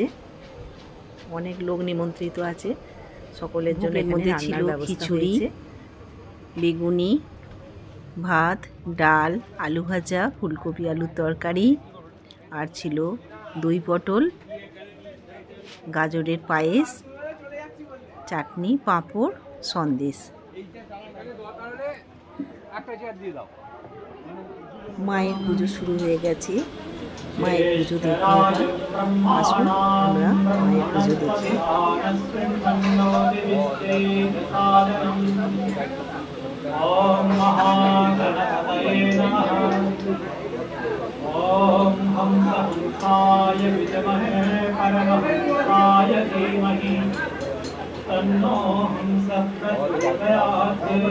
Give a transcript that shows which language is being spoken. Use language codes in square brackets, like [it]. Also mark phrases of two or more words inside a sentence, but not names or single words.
[bn] অনেক লোক নিমন্ত্রিত আছে, সকলের জন্য মধ্যে ছিল খিচুড়ি, বেগুনি, ভাত, ডাল, আলু ভাজা, ফুলকপি আলুর তরকারি, আর ছিল দই পটল, গাজরের পায়েস, চাটনি, পাঁপড়, সন্দেশ। মায়ের পুজো শুরু হয়ে গেছে। মায়ের পুজো দেখি, আসুন আমরা মায়ের পুজো দেখি। [sa] ओम महागणपतये नमः। ओम हंसहंसाय विद्महे परमहंसाय धीमहि तन्नो हंसः प्रचोदयात्।